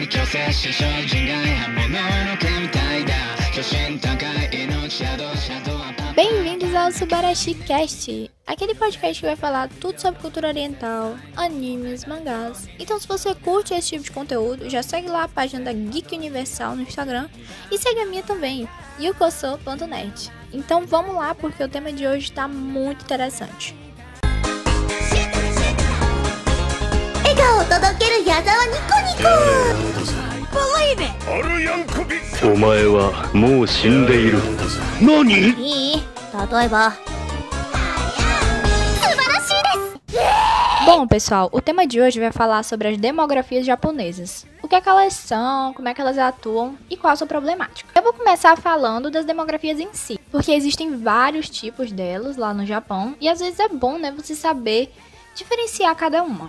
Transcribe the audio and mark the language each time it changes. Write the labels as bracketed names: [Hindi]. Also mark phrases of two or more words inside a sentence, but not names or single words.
[Portuguese] Bem-vindos ao Subarashi Cast, aquele podcast que vai falar tudo sobre cultura oriental, animes, mangás. Então se você curte esse tipo de conteúdo, já segue lá a página da Geek Universal no Instagram e segue a minha também, yukoso.net. Então vamos lá, porque o tema de hoje está muito interessante. [Japanese] お前はもう死んでいる。何？いい？例えば。 [Portuguese] Bom, pessoal, o tema de hoje vai falar sobre as demografias japonesas. O que é que elas são, como é que elas atuam e qual a sua problemática. Eu vou começar falando das demografias em si, porque existem vários tipos delas lá no Japão e às vezes é bom, né, você saber diferenciar cada uma.